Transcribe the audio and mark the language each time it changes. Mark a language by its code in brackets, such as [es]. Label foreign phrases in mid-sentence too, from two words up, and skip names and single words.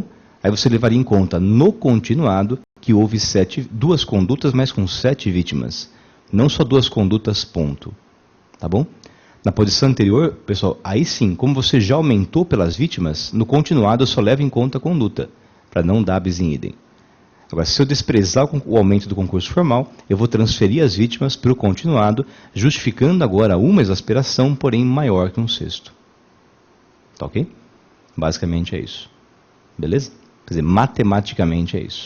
[pt] Aí você levaria em conta no continuado que houve 2 condutas, mas com 7 vítimas. Não só 2 condutas, ponto. Tá bom? Na posição anterior, pessoal, aí sim, como você já aumentou pelas vítimas, no continuado eu só levo em conta a conduta, para não dar [la] bis in idem. [pt] Agora, se eu desprezar o aumento do concurso formal, eu vou transferir as vítimas para o continuado, justificando agora uma exasperação, porém maior que um sexto. Tá ok? Basicamente é isso. Beleza? Quer dizer, matematicamente é isso.